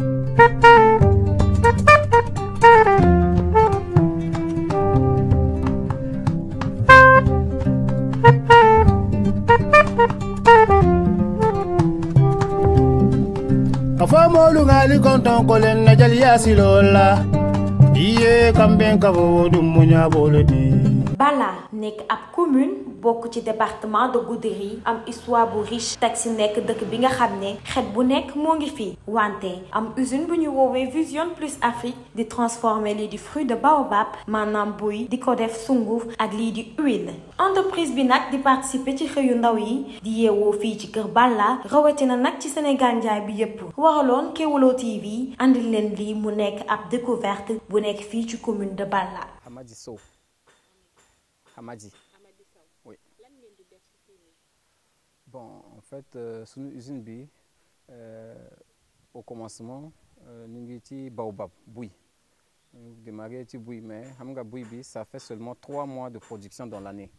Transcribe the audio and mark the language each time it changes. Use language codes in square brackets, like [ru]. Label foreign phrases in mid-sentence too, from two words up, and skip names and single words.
[man] Afamolu ngali konton kolen na jali yasilola. Iye kamben kavo dumunya bolodi. [wo] Bala nek ab commune bokk ci [fr] département de Goudiri [wo] am histoire bu riche teg si nekk dëkk bi nga xam ne xet bu nekk moo ngi fi wante am usine bu ñu woowee Vision Plus Afrique di transformer lii di [fr] fruit de baobab [wo] maanaam buy di ko def sunguf ak lii di huile. Entreprise bi nag di participer ci xëyu ndaw yi di yeewoo fii ci kër Balla rawatina nag ci Sénégal njaay bi yépp waraloon Kéwoulo TV andil leen lii mu nekk ab découverte bu nekk fii ci [fr] commune de Balla. [wo] Hamadi Sow. [fr] Hamadi. Oui. Bon, en fait, sur l'usine B, au commencement, nous avons baobab, bouille. Nous démarré avec bouille, mais bouille, ça fait seulement 3 mois de production dans l'année.